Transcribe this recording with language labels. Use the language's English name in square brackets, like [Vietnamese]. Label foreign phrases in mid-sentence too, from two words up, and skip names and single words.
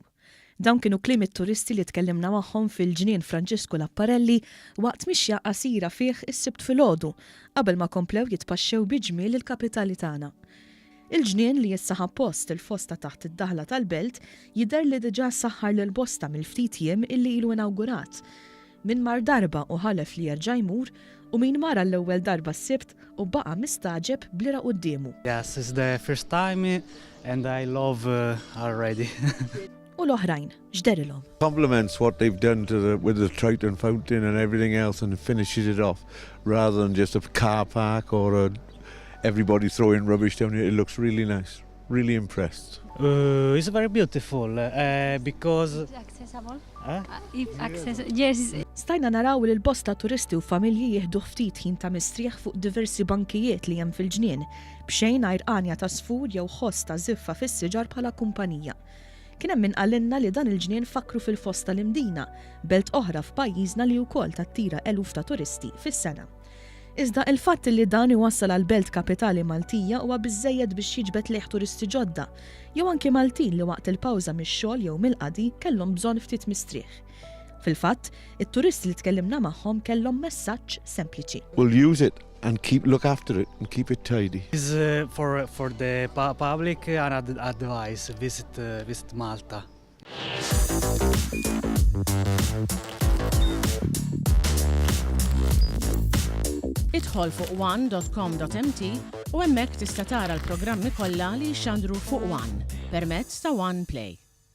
[Maltese] Dawn kienu kliem it-turisti li tkellimna magħhom fil-ġnien Franġisku Lapparelli waqt mixja qasira fih is-sibt filgħodu qabel ma komplew jitpaxxew bi-ġmiel il-kapitali tagħna. Il-ġnien li jissaħab post il-fosta taħt id-daħla tal-Belt jidher li diġà saħħar lil bosta mill-ftit jiem illi ilu inawgurat. Min mar darba u ħalef li jerġa' jmur u min mara l-ewwel darba s-sibt u baqa' mistaġeb blira qudiemu. [English] Yes, it's the first time and I love already. [Maltese] U l-oħrajn x'derilhom. [English] Compliments what they've done with the Triton fountain and everything else and finishes it off rather than just a car park or everybody throwing rubbish down here. It looks really nice. Really impressed. It's very beautiful because Accessible? Yes. [Maltese] Stajna naraw li l-bosta turisti u familji jieħdu ftit ħin ta' mistrieħ fuq diversi bankijiet li hemm fil-ġnien b'xejn għajrqanja ta' sfur jew ħoss ta' żiffa fis-siġar bħala kumpanija. Kien hemm min qalilna li dan il-ġnien fakru fil-fosta l-Imdina, belt oħra f'pajjiżna li wkoll tattira eluf ta' turisti fis-sena. Iżda il-fatt li dan iwassal għall-Belt kapitali Maltija huwa biżżejjed biex jiġbed leħ turisti ġodda, jew anke Maltin li waqt il-pawża mix-xogħol jew mill-qadi kellhom bżonn ftit mistrieħ. Fil-fatt, it-turisti li tkellimna magħhom kellhom messaġġ sempliċi. [English] We'll use it and look after it and keep it tidy. It's for the public and advice visit Malta. [Maltese] Idħol fuq one.com.mt u hemmhekk tista' tara l-programmi kollha li jxandru fuq One permezz ta' One Play.